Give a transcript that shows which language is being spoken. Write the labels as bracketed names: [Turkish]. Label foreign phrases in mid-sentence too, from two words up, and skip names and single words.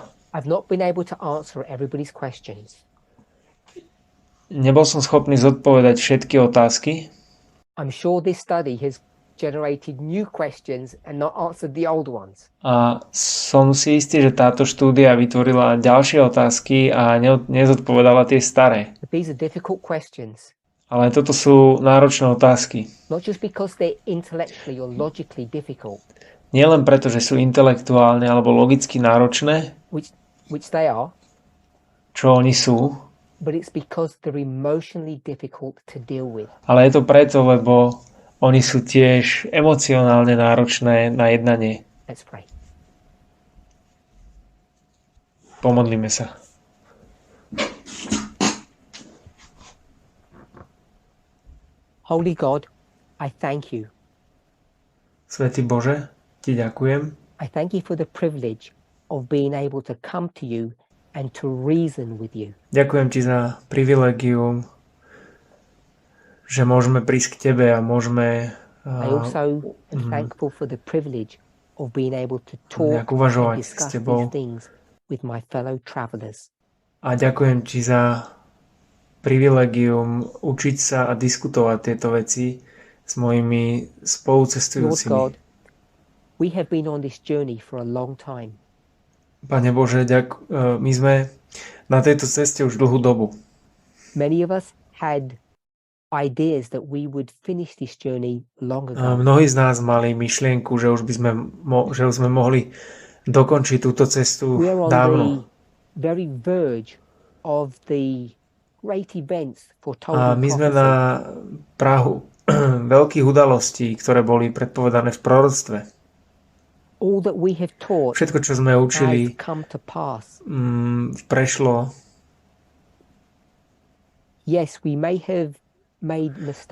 [English] I've not been able to answer everybody's questions. [Slovak] Nebol som schopný zodpovedať všetky otázky. [English] I'm sure this study has generated new questions and not answered the old ones. [Slovak] A som si istý, že táto štúdia vytvorila ďalšie otázky a nezodpovedala tie staré. [English] But these are difficult questions. [Slovak] Ale toto sú náročné otázky. [English] Not just because they're intellectually or logically difficult. [Slovak] Nielen preto, že sú intelektuálne alebo logicky náročné, [English] which they are, [Slovak] čo oni sú, [English] but it's because they're emotionally difficult to deal with. [Slovak] Ale je to preto, lebo oni sú tiež emocionálne náročné na jednanie. [English] Let's pray. [Slovak] Pomodlíme sa. [English] Holy God, I thank you. [Slovak] Svätý Bože, ti ďakujem. [English] I thank you for the privilege of being able to come to you and to reason with you. [Slovak] Ďakujem ti za privilegium, že môžeme prísť k tebe a môžeme [English] I also am thankful for the privilege of being able to talk and discuss these things with my fellow travelers. [Slovak] A ďakujem ti za privilegium učiť sa a diskutovať tieto veci s mojimi spolucestujúcimi. [English] Lord God, we have been on this journey for a long time. [Slovak] Pane Bože, my sme na tejto ceste už dlhú dobu. [English] Many of us had ideas that we would finish this journey long ago. [Slovak] Mnohí z nás mali myšlienku, že už sme mohli dokončiť túto cestu dávno. [English] We are on the very verge of the great events foretold [Slovak] A my sme na prahu veľkých udalostí, ktoré boli predpovedané v proroctve. [English] All that we have taught [Slovak] Všetko, čo sme učili, [English] has come to pass. [Slovak] Prešlo. [English] Yes, we may have made mistakes.